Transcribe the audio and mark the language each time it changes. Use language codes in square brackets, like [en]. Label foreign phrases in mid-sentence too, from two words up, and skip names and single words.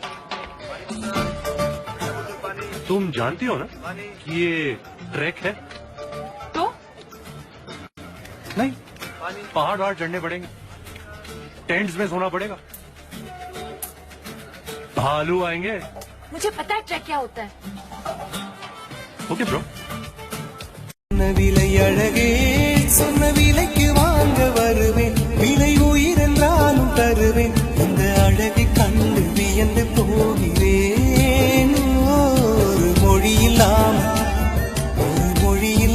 [hi] तुम जानती हो ना कि ये ट्रैक है? तो नहीं, पहाड़ वहाड़ चढ़ने पड़ेंगे, टेंट्स में सोना पड़ेगा, भालू आएंगे. मुझे पता है ट्रैक क्या होता है. [en] okay bro. [ta] விலை அழகே சொன்ன விலைக்கு வாங்க வருவேன் விலை உயிரென்றாலும் தருவேன் இந்த அழகை கண்டு வியந்து போகிறேன் ஒரு மொழியில்லாம ஒரு மொழியில்.